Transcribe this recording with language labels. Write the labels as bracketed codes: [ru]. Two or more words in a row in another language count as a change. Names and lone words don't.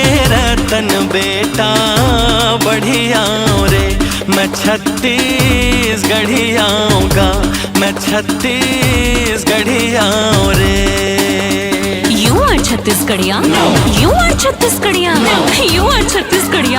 [hne] रतन बेटा बढ़िया रे, मैं छत्तीसगढ़िया का, मैं छत्तीसगढ़िया रे। [en] You are छत्तीसगढ़िया? You are छत्तीसगढ़िया? You are छत्तीसगढ़िया?